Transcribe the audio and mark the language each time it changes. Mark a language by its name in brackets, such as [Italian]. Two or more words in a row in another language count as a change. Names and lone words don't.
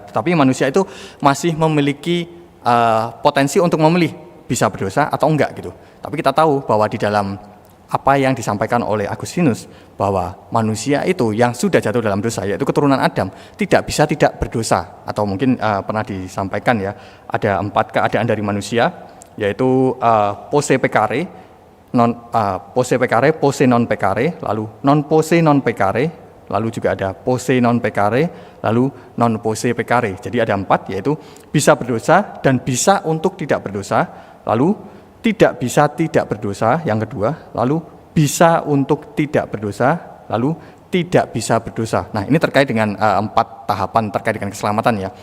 [Indonesian] Tetapi manusia itu masih memiliki potensi untuk memilih bisa berdosa atau enggak gitu. Tapi kita tahu bahwa di dalam apa yang disampaikan oleh Agustinus, bahwa manusia itu yang sudah jatuh dalam dosa, yaitu keturunan Adam, tidak bisa tidak berdosa. Atau mungkin pernah disampaikan ya, ada 4 keadaan dari manusia, yaitu [Latin] posse peccare, posse peccare, posse non peccare, [Indonesian] lalu [Latin] non posse non peccare, [Indonesian] lalu juga ada [Latin] posse non peccare, [Indonesian] lalu [Latin] non posse peccare. [Indonesian] Jadi ada 4, yaitu bisa berdosa dan bisa untuk tidak berdosa, lalu tidak bisa tidak berdosa yang kedua, lalu bisa untuk tidak berdosa, lalu tidak bisa berdosa. Nah, ini terkait dengan 4 tahapan terkait dengan keselamatan ya.